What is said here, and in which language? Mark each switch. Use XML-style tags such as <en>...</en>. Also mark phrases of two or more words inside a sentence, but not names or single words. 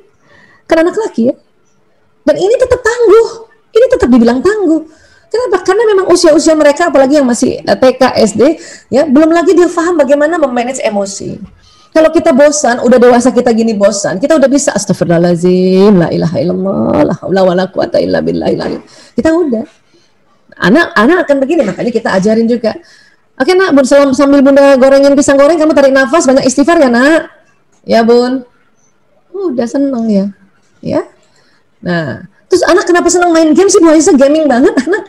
<id>Kan anak laki ya. Dan ini tetap tangguh, ini tetap dibilang tangguh. Kenapa? Karena memang usia-usia mereka, apalagi yang masih TK, SD, ya belum lagi dia paham bagaimana memanage emosi. Kalau kita bosan, udah dewasa kita gini bosan, kita udah bisa astagfirullahaladzim,</id> <ar>لا إله إلا الله، لا حول ولا قوة إلا بالله العظيم.</ar> <id>Kita udah. Anak akan begini, makanya kita ajarin juga. Oke nak, sambil Bunda gorengin pisang goreng, kamu tarik nafas, banyak istighfar ya nak? Ya Bun. Udah seneng ya. Ya. Nah, terus anak kenapa senang main game sih? Bu Aisyah gaming banget anak.</id>